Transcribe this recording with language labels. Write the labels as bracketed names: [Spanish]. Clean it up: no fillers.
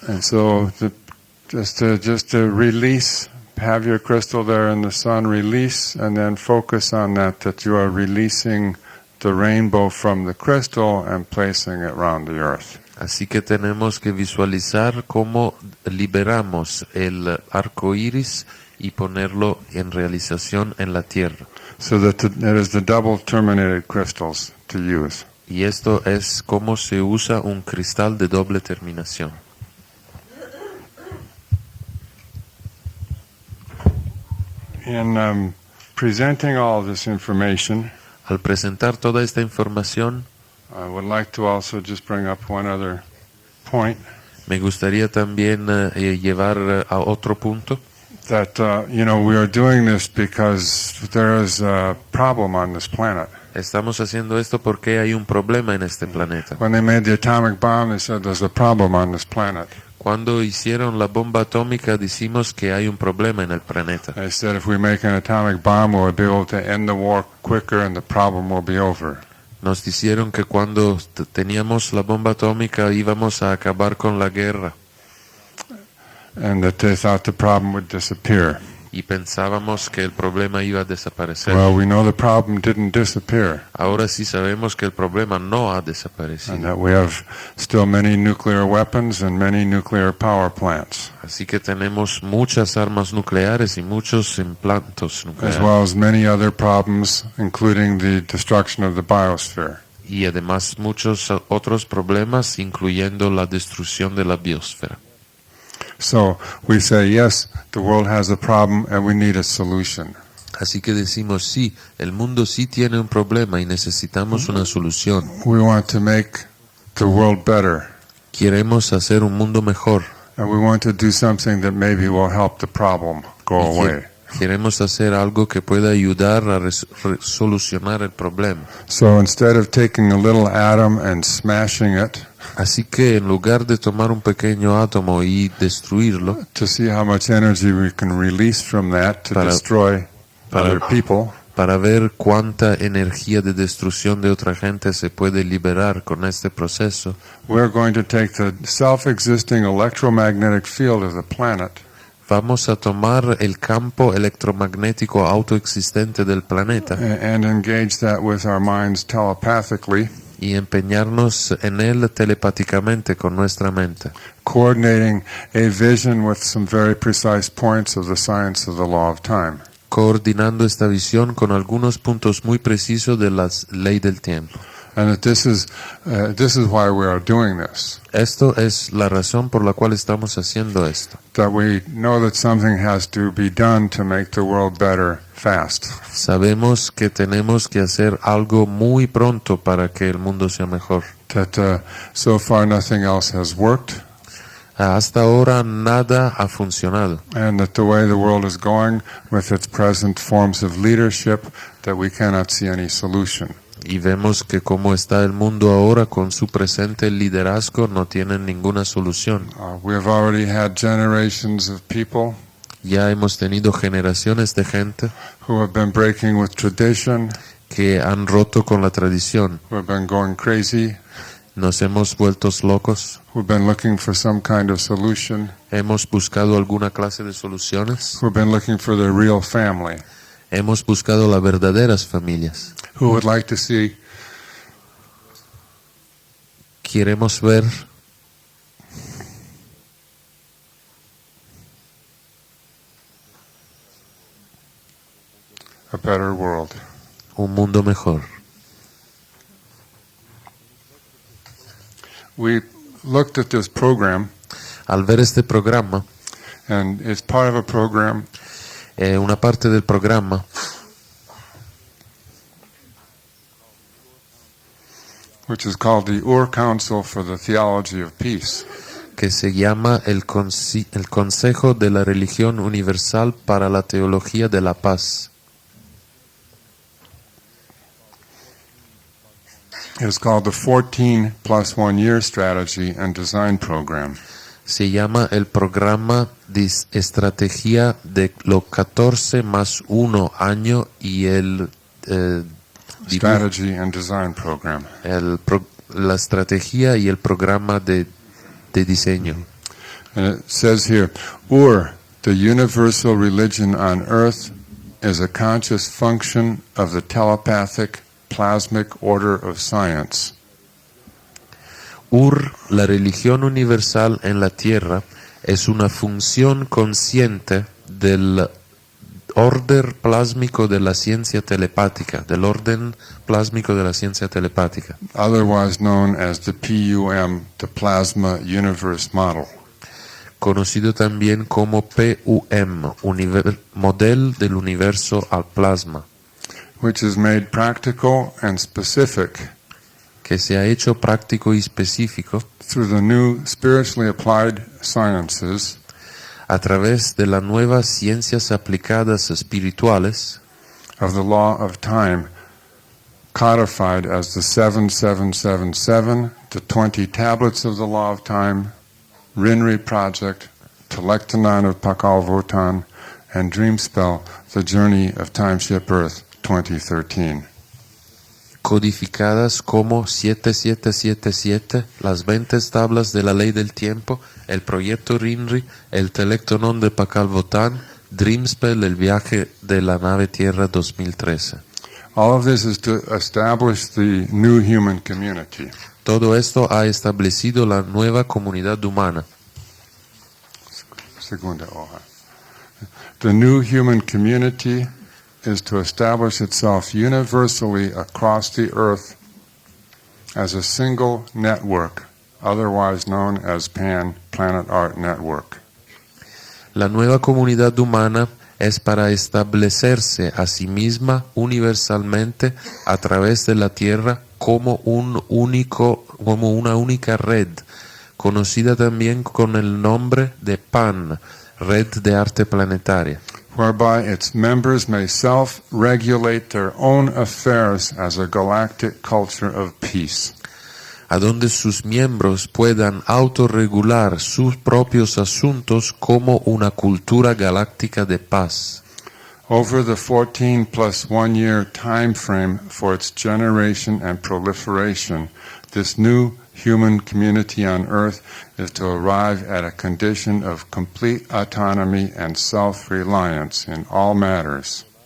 [English] And so just to release, have your crystal there in the sun, release, and then focus on that you are releasing the rainbow from the crystal and placing it around the earth. [Spanish] Así que tenemos que visualizar cómo liberamos el arco iris y ponerlo en realización en la tierra. [English] So that it is the double terminated crystals to use. [Spanish] Y esto es cómo se usa un cristal de doble terminación. [English] In presenting all this information, [Spanish] Al presentar toda esta información, [English] I would like to also just bring up one other point. [Spanish] me gustaría también llevar a otro punto. [English] That, we are doing this because there is a problem on this planet. [Spanish] Estamos haciendo esto porque hay un problema en este planeta. [English] When they made the atomic bomb, they said there's a problem on this planet. [Spanish] Cuando hicieron la bomba atómica, decimos que hay un problema en el planeta. [English] They said if we make an atomic bomb, we'll be able to end the war quicker and the problem will be over. [Spanish] Nos dijeron que cuando teníamos la bomba atómica íbamos a acabar con la guerra. [English] And that they thought the problem would disappear. [Spanish] Y pensábamos que el problema iba a desaparecer. [English] Well, we know the problem didn't disappear. [Spanish] Ahora sí sabemos que el problema no ha [English] And [Spanish] desaparecido. [English] that we have still many nuclear weapons and many nuclear power plants. [Spanish] Así que tenemos muchas armas nucleares y muchos implantos [English] As [Spanish] nucleares. [English] well as many other problems, including the destruction of the biosphere. [Spanish] Y además muchos otros problemas, incluyendo la destrucción de la biosfera. [English] So we say, yes, the world has a problem and we need a solution. [Spanish] Así que decimos, sí, el mundo sí tiene un problema y necesitamos una solución. [English] We want to make the world better. [Spanish] Queremos hacer un mundo mejor. [English] And we want to do something that maybe will help the problem go [Spanish] Y [English] away. [Spanish] queremos hacer algo que pueda ayudar a solucionar el problema. [English] So instead of taking a little atom and smashing it [Spanish] Así que en lugar de tomar un pequeño átomo y destruirlo, [English] to see how much energy we can release from that to [Spanish] Para- [English] destroy [Spanish] para- [English] other people, [Spanish] para ver cuánta energía de destrucción de otra gente se puede liberar con este proceso, [English] we're going to take the self-existing electromagnetic field of the planet [Spanish] vamos a tomar el campo electromagnético autoexistente del planeta [English] and engage that with our minds telepathically, [Spanish] y empeñarnos en él telepáticamente con nuestra mente, [English] coordinating a vision with some very precise points of the science of the law of time. [Spanish] coordinando esta visión con algunos puntos muy precisos de la ley del tiempo. [English] And that this is why we are doing this. [Spanish] Esto es la razón por la cual estamos haciendo esto. [English] That we know that something has to be done to make the world better fast. [Spanish] Sabemos que tenemos que hacer algo muy pronto para que el mundo sea mejor. [English] That so far nothing else has worked. [Spanish] Hasta ahora nada ha funcionado. [English] And that the way the world is going with its present forms of leadership, that we cannot see any solution. [Spanish] Y vemos que como está el mundo ahora con su presente liderazgo no tienen ninguna solución. [English] We have already had generations of people [Spanish] Ya hemos tenido generaciones de gente [English] who have been breaking with tradition, [Spanish] que han roto con la tradición. [English] who have been going crazy, [Spanish] Nos hemos vuelto locos. [English] who have been looking for some kind of solution, [Spanish] Hemos buscado alguna clase de soluciones. [English] who have been looking for their real family, [Spanish] Hemos buscado las verdaderas familias. [English] who would like to see [Spanish] Queremos ver [English] a better world. [Spanish] un mundo mejor. [English] we looked at this program, [Spanish] Al ver este programa, [English] and it's part of a program [Spanish] una parte del programma [English] which is called the Ur Council for the Theology of Peace. [Spanish] que se llama el Consejo de la Religión Universal para la Teología de la Paz. [English] It's called the 14 plus 1 year strategy and design program. [Spanish] Se llama el programa de estrategia de los 14 más 1 año y el [English] Strategy and design program. [Spanish] la estrategia y el programa de diseño. [English] And it says here, Ur, the universal religion on earth, is a conscious function of the telepathic plasmic order of science. [Spanish] Ur, la religión universal en la tierra, es una función consciente del orden plásmico de la ciencia telepática, del orden plásmico de la ciencia telepática, [English] Otherwise known as the PUM, the Plasma Universe Model. [Spanish] conocido también como PUM, modelo del universo al plasma, [English] Which is made practical and specific [Spanish] que se ha hecho práctico y específico [English] through the new spiritually applied sciences [Spanish] a través de las nuevas ciencias aplicadas espirituales [English] of the law of time, codified as the 7777, the 20 tablets of the law of time, Rinri Project, Telektanon of Pakal Votan, and Dreamspell, the journey of Timeship Earth 2013. [Spanish] codificadas como 7777, las 20 tablas de la ley del tiempo, el proyecto Rinri, el Telectonon de Pakal Votan, Dreamspell, el viaje de la nave Tierra 2013. [English] All of this is to establish the new human community. [Spanish] Todo esto ha establecido la nueva comunidad humana. Segunda hoja. [English] The new human community is to establish itself universally across the earth as a single network, otherwise known as Pan Planet Art Network. [Spanish] La nueva comunidad humana es para establecerse a sí misma universalmente a través de la Tierra como una única red, conocida también con el nombre de PAN, Red de Arte Planetaria, [English] whereby its members may self-regulate their own affairs as a galactic culture of peace. [Spanish] a donde sus miembros puedan autorregular sus propios asuntos como una cultura galáctica de paz. [English] Over the 14 plus 1 year time frame for its generation and proliferation, this new human community on Earth is to arrive at a condition of complete autonomy and self-reliance in all matters.